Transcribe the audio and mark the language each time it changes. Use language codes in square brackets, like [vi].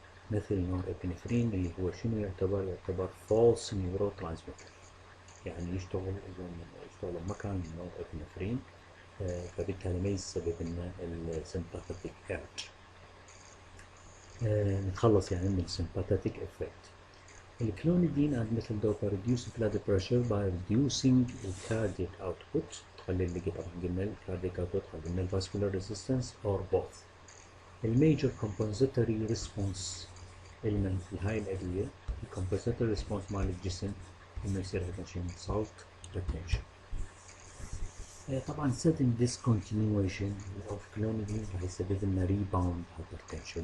[ar] methyl norepinephrine اللي هو شنو يعتبر false neurotransmitter، يعني يشتغل مكان النورابinephrine، فبالتالي ما يسبب لنا السمباثيك urge، نتخلص يعني من السمباثيك effect. [en] الكلونيدين and methyl dopa reduce blood pressure by reducing the cardiac output، [ar] تقلل اللي طبعا قلنا الكاردياك output، قللنا الفاسكولار ريزيستنس [en] or both. [ar] الميجر compensatory response إلنا هاي الأدوية، الcompensatory response مال الجسم إنه يصير عندنا شيء salt retention. [en] طبعا sudden discontinuation of clonidine [ar] راح يسبب لنا [en] rebound hypertension.